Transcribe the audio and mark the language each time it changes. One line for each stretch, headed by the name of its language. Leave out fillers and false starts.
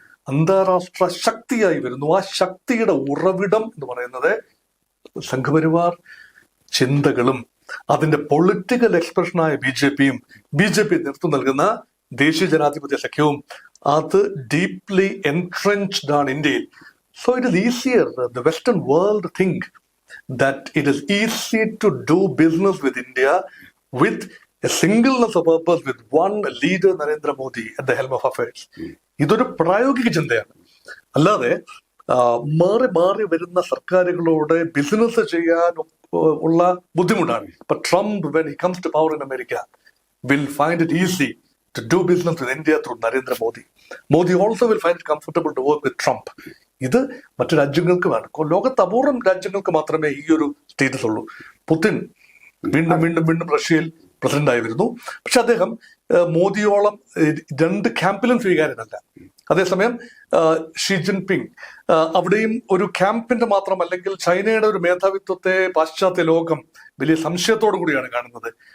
Malayalam: അന്താരാഷ്ട്ര ശക്തിയായി വരുന്നു. ആ ശക്തിയുടെ ഉറവിടം എന്ന് പറയുന്നത് സംഘപരിവാർ ചിന്തകളും അതിന്റെ പൊളിറ്റിക്കൽ എക്സ്പ്രഷനായ ബി ജെ പിയും നേതൃത്വം നൽകുന്ന ദേശീയ ജനാധിപത്യ സഖ്യവും അത്
English: deeply entrenched
Malayalam: ആണ് ഇന്ത്യയിൽ.
English: So it is easier the western world think that it is easy to do business with India with a singleness of purpose with one leader, Narendra Modi, at the helm of affairs.
Malayalam: ഇതൊരു പ്രായോഗിക ചിന്തയാണ്. അല്ലാതെ മാറി മാറി വരുന്ന സർക്കാരുകളോട് business ചെയ്യാൻ ഉള്ള ബുദ്ധിമുട്ടാണ്.
English: ഇപ്പൊ Trump when he comes to power in America will find it easy to do business with India through Narendra Modi. Modi also will find it comfortable to work with Trump.
Malayalam: ഇത് മറ്റു രാജ്യങ്ങൾക്ക് വേണം. ലോകത്ത് അപൂർവം രാജ്യങ്ങൾക്ക് മാത്രമേ ഈ ഒരു സ്റ്റേറ്റസ് ഉള്ളൂ. പുതിൻ വീണ്ടും റഷ്യയിൽ പ്രസിഡന്റ് ആയി വരുന്നു. പക്ഷെ അദ്ദേഹം മോദിയോളം രണ്ട് ക്യാമ്പിലും സ്വീകാര്യനല്ല. അതേസമയം ഷി ജിൻപിങ് അവിടെയും ഒരു ക്യാമ്പിന്റെ മാത്രം, അല്ലെങ്കിൽ ചൈനയുടെ ഒരു മേധാവിത്വത്തെ പാശ്ചാത്യ ലോകം വലിയ സംശയത്തോടു കൂടിയാണ് കാണുന്നത്.